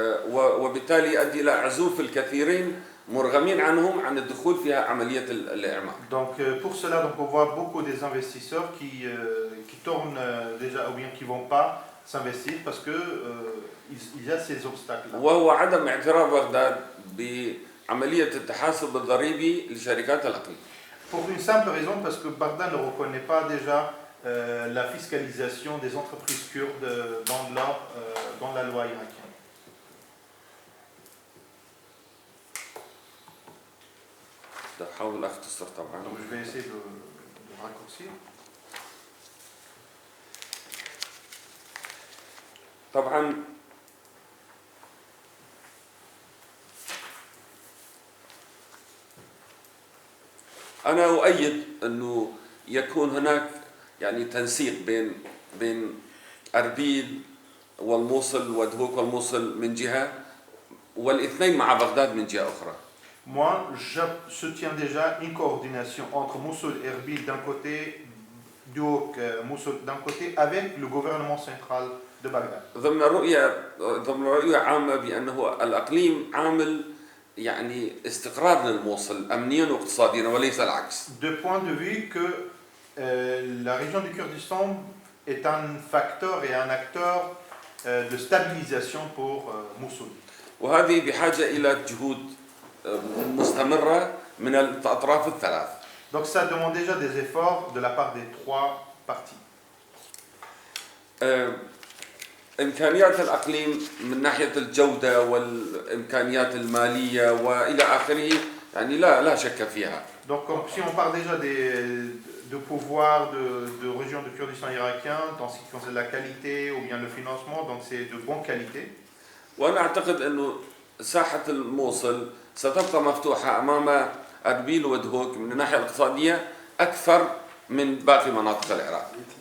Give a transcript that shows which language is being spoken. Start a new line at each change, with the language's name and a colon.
Arabic: وبالتالي يؤدي إلى عزوف الكثيرين مرغمين عنهم عن الدخول في عملية الإعمار.
French: Donc pour cela, donc on voit beaucoup des investisseurs qui tournent déjà ou bien qui vont pas s'investir parce que il y a ces obstacles-là.
Arabic: وهو عدم اعتراف بغداد بعملية التحاسب الضريبي لشركات الأقليم.
French: Pour une simple raison, parce que Bagdad ne reconnaît pas déjà la fiscalisation des entreprises kurdes dans la loi irakienne.
Arabic: بحاول أختصر طبعا.
French: Donc je vais essayer de raccourcir.
Arabic: طبعا أنا أؤيد أنه يكون هناك يعني تنسيق بين أربيل والموصل ودهوك والموصل من جهة والاثنين مع بغداد من جهة أخرى.
French: Moi, je soutiens déjà une coordination entre Mossoul et Erbil d'un côté, Duhok, Mossoul d'un côté, avec le gouvernement central de Bagdad.
Arabic: ضمن رؤية عامة بأنه الأقليم عامل يعني استقرار للموصل أمنيا واقتصاديا وليس العكس.
French: De point de vue que la région du Kurdistan est un facteur et un acteur de stabilisation pour Mossoul.
Arabic: وهذه بحاجة إلى جهود مستمرة من الأطراف الثلاث.
French: Donc ça demande déjà des efforts de la part des trois parties.
Arabic: إمكانيات الأقليم من ناحية الجودة والإمكانيات المالية وإلى آخره يعني لا شك فيها.
French: Donc si on parle déjà de pouvoir de région du Kurdistan irakien, dans ce qui concerne la qualité ou bien le financement, donc c'est de bonne qualité.
Arabic: وأنا أعتقد أنه ساحة الموصل ستبقى مفتوحة أمام أربيل ودهوك من الناحية الاقتصادية أكثر من باقي مناطق العراق.